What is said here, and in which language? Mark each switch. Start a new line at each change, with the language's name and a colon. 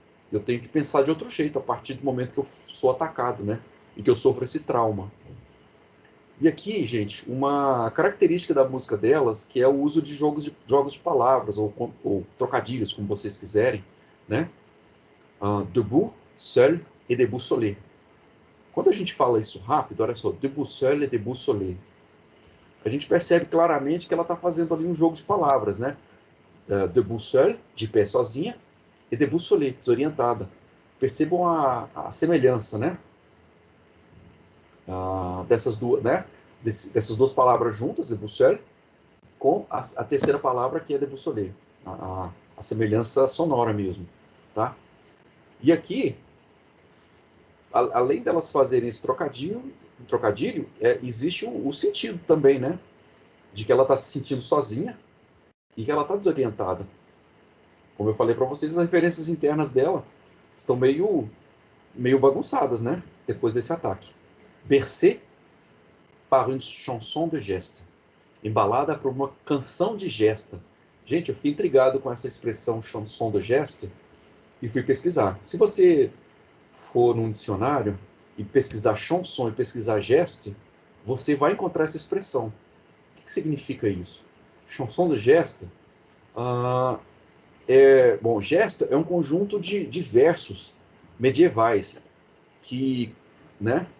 Portuguese: Eu tenho que pensar de outro jeito a partir do momento que eu sou atacado, né? E que eu sofro esse trauma. E aqui, gente, uma característica da música delas, que é o uso de jogos de palavras, ou trocadilhos, como vocês quiserem, né?
French: Debout, seul et déboussolé.
Portuguese: Quando a gente fala isso rápido, olha só,
French: debout, seul et déboussolé,
Portuguese: a gente percebe claramente que ela está fazendo ali um jogo de palavras, né? Debout seul, de pé sozinha, e déboussolé, desorientada. Percebam a semelhança, né? Dessas duas palavras juntas, debout seul, com a terceira palavra, que é déboussolé. A semelhança sonora mesmo, tá? E aqui, além delas fazerem esse trocadilho, existe o sentido também, né? De que ela está se sentindo sozinha e que ela está desorientada. Como eu falei para vocês, as referências internas dela estão meio bagunçadas, né? Depois desse ataque.
French: Bercé par une chanson de geste.
Portuguese: Embalada por uma canção de gesta. Gente, eu fiquei intrigado com essa expressão chanson de geste e fui pesquisar. Se você for num dicionário e pesquisar chanson e pesquisar geste, você vai encontrar essa expressão. O que significa isso? Chanson de geste bom, gesta é um conjunto de versos medievais que, né?